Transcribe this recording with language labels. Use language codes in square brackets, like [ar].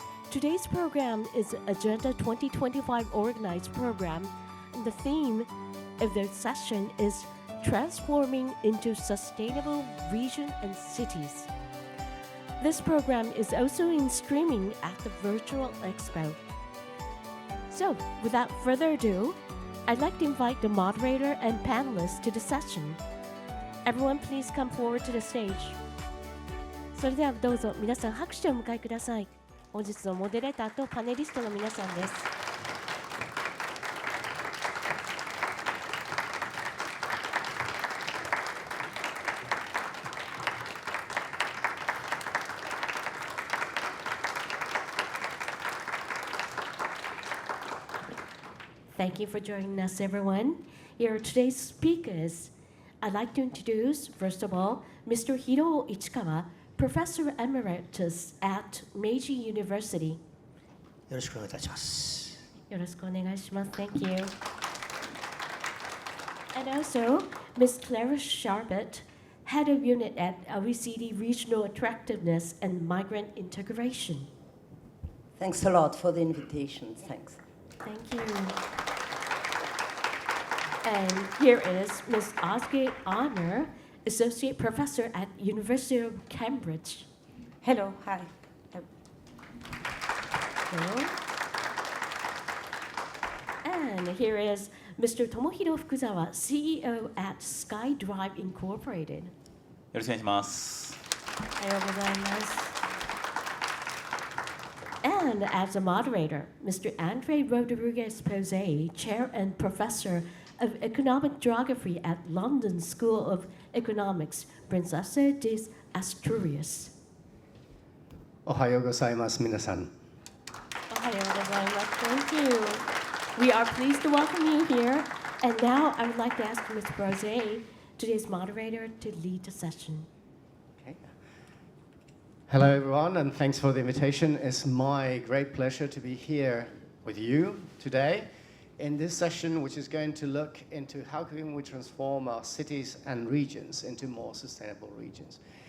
[en] Today's program is Agenda 2025 organized program, and the theme of the session is Transforming into Sustainable Region and Cities. This program is also in streaming at the Virtual Expo. So, without further ado, I'd like to invite the moderator and panelists to the session. Everyone, please come forward to the stage. [ja] それではどうぞ皆さん拍手をお迎えください。本日のモデレーターとパネリストの皆さんです。 [en] Thank you for joining us, everyone. Here are today's speakers. I'd like to introduce, first of all, Mr. Hiro Ichikawa, Professor Emeritus at Meiji University. [ja] よろしくお願いいたします。よろしくお願いします。 [en] Thank you. And also, Ms. Clara Sharpet, Head of Unit at OECD Regional Attractiveness and Migrant Integration. Thanks a lot for the invitation. Thanks. Thank you. And here is Ms. Osge Honor, Associate Professor at University of Cambridge. Hello, hi. Hello. And here is Mr. Tomohiro Fukuzawa, CEO at SkyDrive Incorporated. [ja] よろしくお願いします。おはようございます。 [en] And as a moderator, Mr. Andre Rodriguez Posey, Chair and Professor of Economic Geography at London School of Economics, Princesa de Asturias. [ja] おはようございます、皆さん。おはようございます。 [en] Thank you. We are pleased to welcome you here. And now I would like to ask Ms. Posey, today's moderator, to lead the session. Okay. Hello, everyone, and thanks for the invitation. It's my great pleasure to be here with you today in this session, which is going to look into how can we transform our cities and regions into more sustainable regions.